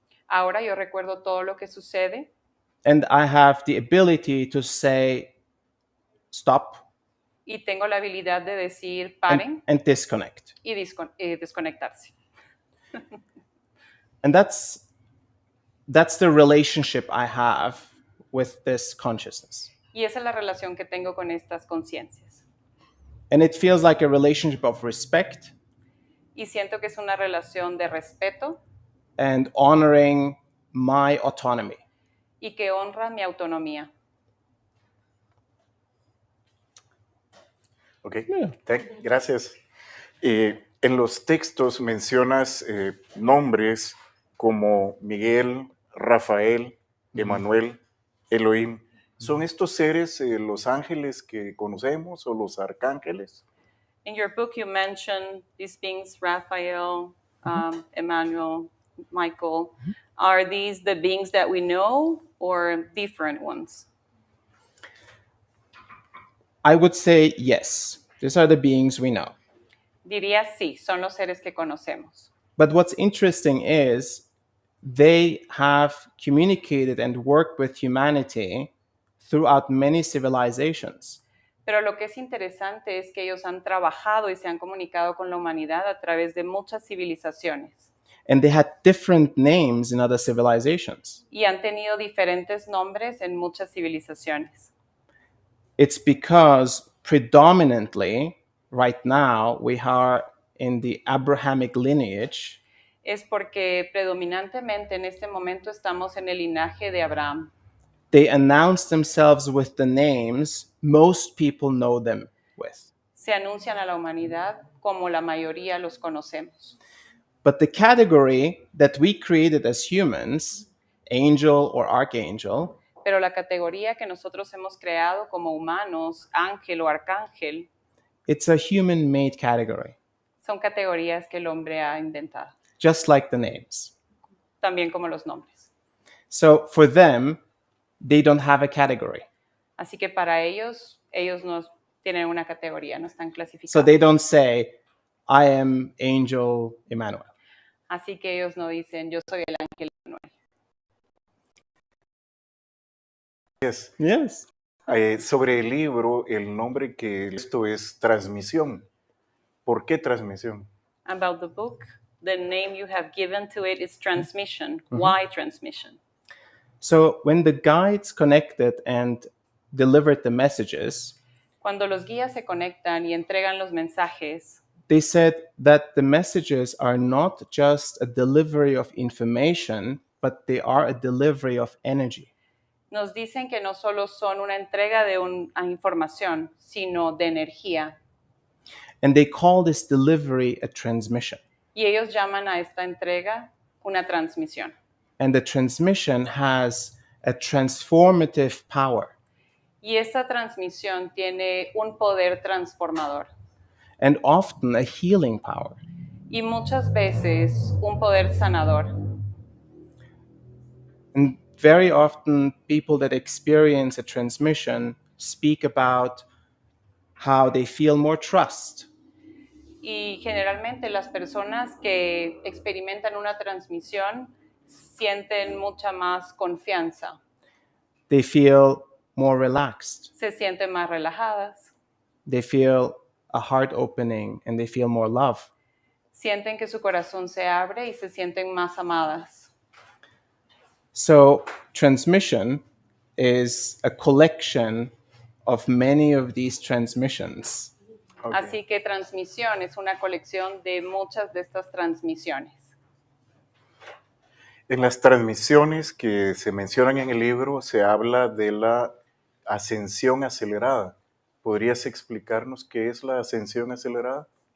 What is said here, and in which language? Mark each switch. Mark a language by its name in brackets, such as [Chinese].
[Spanish] Ahora yo recuerdo todo lo que sucede [English] And I have the ability to say, stop [Spanish] y tengo la habilidad de decir paren [English] and disconnect. [Spanish] y desconectarse. [English] And that's the relationship I have with this consciousness. [Spanish] Y esa es la relación que tengo con estas conciencias. [English] And it feels like a relationship of respect [Spanish] Y siento que es una relación de respeto [English] and honoring my autonomy. [Spanish] y que honra mi autonomía. Ok, gracias. En los textos mencionas nombres como Miguel, Rafael, Emanuel, Elohim. ¿Son estos seres los ángeles que conocemos o los arcángeles? [English] In your book you mention these beings, Raphael, Emmanuel, Michael. Are these the beings that we know or different ones? I would say yes. These are the beings we know. [Spanish] Diría sí, son los seres que conocemos. [English] But what's interesting is they have communicated and worked with humanity throughout many civilizations. [Spanish] Pero lo que es interesante es que ellos han trabajado y se han comunicado con la humanidad a través de muchas civilizaciones. [English] And they had different names in other civilizations. [Spanish] Y han tenido diferentes nombres en muchas civilizaciones. [English] It's because predominantly, right now, we are in the Abrahamic lineage. [Spanish] Es porque predominantemente en este momento estamos en el linaje de Abraham. [English] They announce themselves with the names most people know them with. [Spanish] Se anuncian a la humanidad como la mayoría los conocemos. [English] But the category that we created as humans, angel or archangel, [Spanish] Pero la categoría que nosotros hemos creado como humanos, ángel o arcángel, [English] it's a human-made category, [Spanish] son categorías que el hombre ha inventado, [English] just like the names. [Spanish] también como los nombres. [English] So for them, they don't have a category. [Spanish] Así que para ellos no tienen una categoría, no están [English] So [Spanish] clasificados. [English] they don't say, I am Angel Emmanuel. [Spanish] Así que ellos no dicen, yo soy el ángel Manuel. [English] Yes. Yes. [Spanish] Sobre el libro, el nombre que esto es Transmisión. ¿Por qué Transmisión? [English] About the book, the name you have given to it is Transmission. Why Transmission? So when the guides connected and delivered the messages, [Spanish] Cuando los guías se conectan y entregan los mensajes, [English] they said that the messages are not just a delivery of information, but they are a delivery of energy. [Spanish] nos dicen que no solo son una entrega de una información, sino de energía. [English] And they call this delivery a transmission. [Spanish] Y ellos llaman a esta entrega una transmisión. [English] And the transmission has a transformative power [Spanish] Y esta transmisión tiene un poder transformador [English] and often a healing power. [Spanish] y muchas veces un poder sanador. [English] And very often, people that experience a transmission speak about how they feel more trust, [Spanish] Y generalmente las personas que experimentan una transmisión sienten mucha más confianza, [English] they feel more relaxed, [Spanish] se sienten más relajadas, [English] they feel a heart opening, and they feel more love. [Spanish] sienten que su corazón se abre y se sienten más amadas. [English] So, transmission is a collection of many of these transmissions. Ok. [Spanish] Así que transmisión es una colección de muchas de estas transmisiones. En las transmisiones que se mencionan en el libro se habla de la ascensión acelerada. ¿Podrías explicarnos qué es la ascensión acelerada?